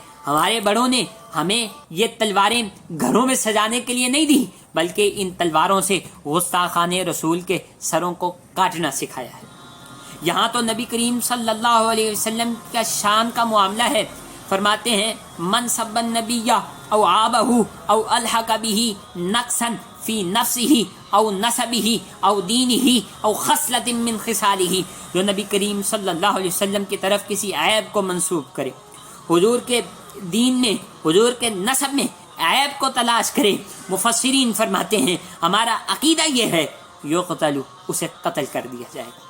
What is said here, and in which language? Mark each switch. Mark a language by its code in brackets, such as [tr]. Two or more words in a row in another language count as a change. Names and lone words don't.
[ur] ہمارے بڑوں نے ہمیں یہ تلواریں گھروں میں سجانے کے لیے نہیں دی بلکہ ان تلواروں سے گستاخان رسول کے سروں کو کاٹنا سکھایا ہے۔ یہاں تو نبی کریم [ar] صلی اللہ علیہ وسلم [ur] کا شان کا معاملہ ہے۔ فرماتے ہیں [ar] من سب النبی او عابہ او الحق به نقصا فی نفسہ او نسبہ او دینہ او خصلۃ من خصالہ [ur] جو نبی کریم [ar] صلی اللہ علیہ وسلم [ur] کی طرف کسی عیب کو منسوب کرے، حضور کے دین میں، حضور کے نسب میں عیب کو تلاش کرے، مفسرین فرماتے ہیں ہمارا عقیدہ یہ ہے یقتل اسے قتل کر دیا جائے گا۔